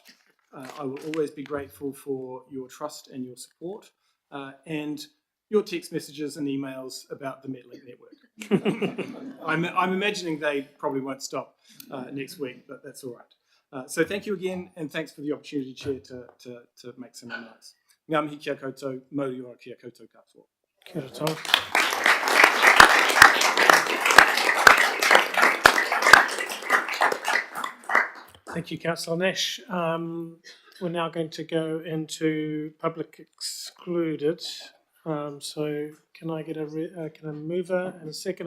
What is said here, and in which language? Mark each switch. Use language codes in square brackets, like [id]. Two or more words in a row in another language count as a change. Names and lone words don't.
[en] I will always be grateful for your trust and your support and your text messages and emails about the MetLink network. I'm imagining they probably won't stop next week, but that's all right. So thank you again, and thanks for the opportunity, Chair, to make some remarks. [mi] Ngā mihi kia koutou, mauri ora kia koutou katoa. Kia ora tau. [en] Thank you, Councillor Nash. We're now going to go into public excluded. So can I get a mover and a seconder?